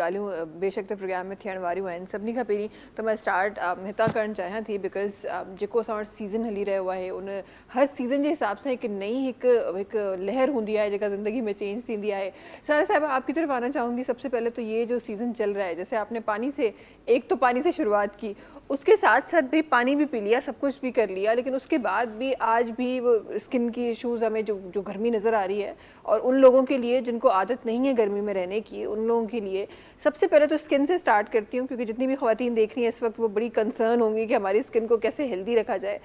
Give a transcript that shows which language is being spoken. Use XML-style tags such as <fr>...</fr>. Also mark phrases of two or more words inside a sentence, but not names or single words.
<sd>ॻाल्हियूं बेशक त प्रोग्राम में थियण वारियूं आहिनि सभिनी खां पहिरीं त मां स्टार्ट हितां करणु चाहियां थी बिकॉज़ जेको असां वटि सीज़न हली रहियो आहे उन</sd> <hi>हर सीज़न के हिसाब से</hi> <sd>हिकु नई हिकु लहर होंगी है जेका ज़िंदगी में चेंज थी है।</sd> <hi>सारा साहब आपकी तरफ आना चाहूँगी। सबसे पहले तो ये जो सीज़न चल रहा है जैसे आपने पानी से एक तो पानी से शुरुआत की उसके साथ साथ भी पानी भी पी लिया सब कुछ भी कर लिया लेकिन उसके बाद भी आज भी वो स्किन की इश्यूज़ हमें जो गर्मी नज़र आ रही है और उन लोगों के लिए जिनको आदत नहीं है गर्मी में रहने की उन लोगों के लिए सबसे पहले तो स्किन से स्टार्ट करती हूँ क्योंकि जितनी भी ख़वातीन देख रही हैं इस वक्त वो बड़ी कंसर्न होंगी कि हमारी स्किन को कैसे हेल्दी रखा जाए।</hi>